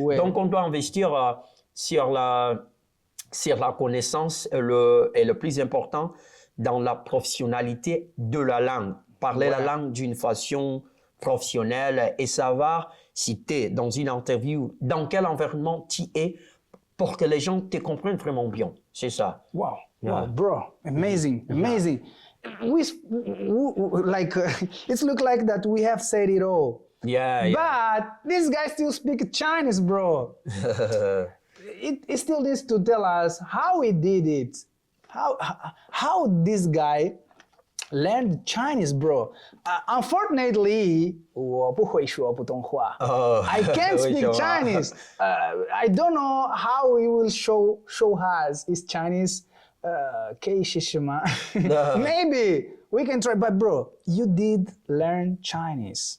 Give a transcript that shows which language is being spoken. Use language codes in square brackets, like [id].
[fr] Donc, on doit investir sur la connaissance et le plus important, dans la professionnalité de la langue. Parler la langue d'une façon professionnelle et savoir si tu es dans une interview, dans quel environnement tu es, pour que les gens te comprennent vraiment bien. C'est ça. [en] Wow, bro, amazing. We like it looks like that we have said it all. But this guy still speaks Chinese, bro. It still needs to tell us how he did it. How this guy learned Chinese, bro. Unfortunately, [zh] 我不会说普通话. [en] I can't speak Chinese. I don't know how he will show us his Chinese. [zh] 可以试试吗? [en] Maybe we can try, but bro, you did learn Chinese.